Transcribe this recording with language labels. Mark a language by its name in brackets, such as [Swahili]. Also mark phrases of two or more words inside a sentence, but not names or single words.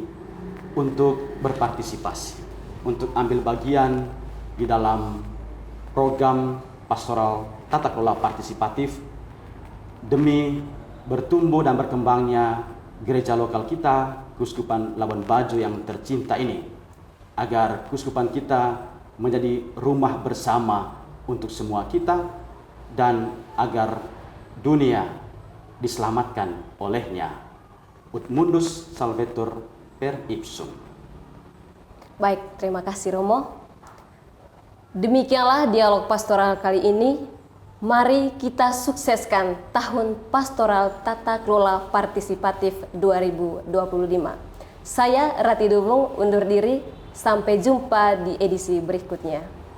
[Indonesian] untuk berpartisipasi, untuk ambil bagian di dalam program pastoral tata kelola partisipatif demi bertumbuh dan berkembangnya gereja lokal kita, Keuskupan Labuan Bajo yang tercinta ini, agar keuskupan kita menjadi rumah bersama untuk semua kita, dan agar dunia diselamatkan olehnya. [Latin] Ut mundus salvetur per ipsum. [Indonesian] Baik, terima kasih Romo. Demikianlah dialog pastoral kali ini. Mari kita sukseskan tahun pastoral tata kelola partisipatif 2025. Saya Rati Dubung undur diri, sampai jumpa di edisi berikutnya.